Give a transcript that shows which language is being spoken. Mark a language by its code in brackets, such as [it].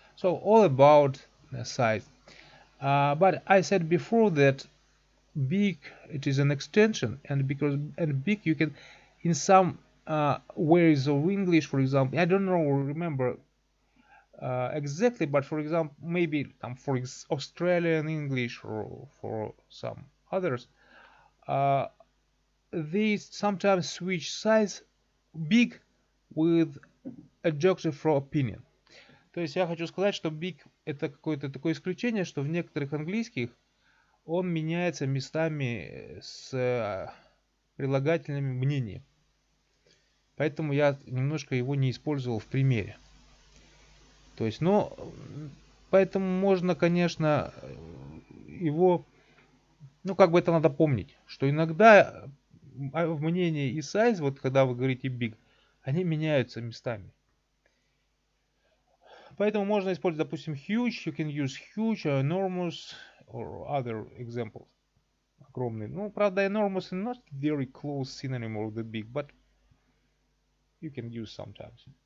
[en] So all about size. But I said before that big, it is an extension, and big you can, in some ways of English, for example, I don't know, remember exactly, but for example, maybe for Australian English or for some others, they sometimes switch size big with adjective for opinion. [ru] То есть я хочу сказать, что big это какое-то такое исключение, что в некоторых английских он меняется местами с прилагательными мнения. поэтому я немножко его не использовал в примере. То есть, но поэтому можно, конечно, его, ну как бы это надо помнить, что иногда мнение и size, вот когда вы говорите big, они меняются местами. Поэтому можно использовать, допустим, [en] huge, you can use huge, enormous, or other examples. [ru] Огромный. Ну, правда, [en] enormous is not very close synonym of the big, but you can use sometimes.